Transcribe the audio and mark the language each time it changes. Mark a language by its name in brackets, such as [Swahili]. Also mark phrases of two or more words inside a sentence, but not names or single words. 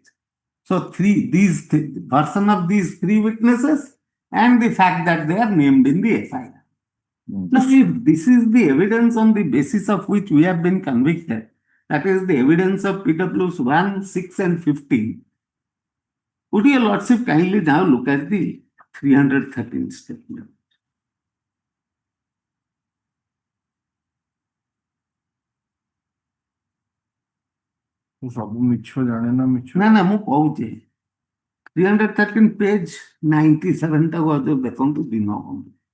[English] So, version of these 3 witnesses and the fact that they are named in the FIR. Now, if this is the evidence on the basis of which we have been convicted, that is the evidence of PWs 1, 6 and 15, Would your lordship kindly now look at the 313 statement? [Odia] ସବୁ ମିଛ ଜାଣେ ନା ମିଛ ନା ମୁଁ କହୁଛି 313 page 97 ଟାକୁ ଆଜି ଦେଖନ୍ତୁ ଦିନ ବନ୍ଧୁ।